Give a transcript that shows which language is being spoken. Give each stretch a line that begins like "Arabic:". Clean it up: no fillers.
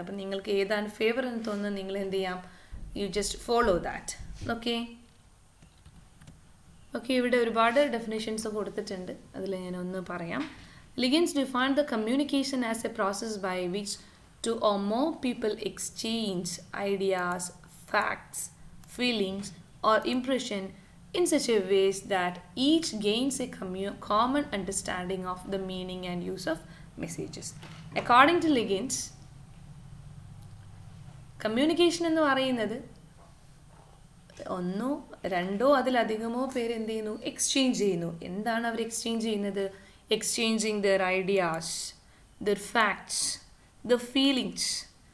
Malayalam: അപ്പം നിങ്ങൾക്ക് ഏതാണ് ഫേവർ എന്ന് തോന്നുന്നത് നിങ്ങൾ എന്ത് ചെയ്യാം,
English: You just follow that.
Malayalam: Okay, ഇവിടെ ഒരുപാട് ഡെഫിനിഷൻസ് കൊടുത്തിട്ടുണ്ട്. അതിൽ ഞാൻ ഒന്ന് പറയാം.
English: Liggins defined the communication as a process by which two or more people exchange ideas, facts, feelings or impression in such a ways that each gains a common understanding of the meaning and use of messages. According to Liggins,
Malayalam: communication എന്ന് പറയുന്നത് ഒന്നോ രണ്ടോ അതിലധികമോ പേര് എന്ത് ചെയ്യുന്നു, exchange ചെയ്യുന്നു. എന്താണ് അവർ എക്സ്ചേഞ്ച് ചെയ്യുന്നത്?
English: Exchanging their ideas, their facts, the feelings.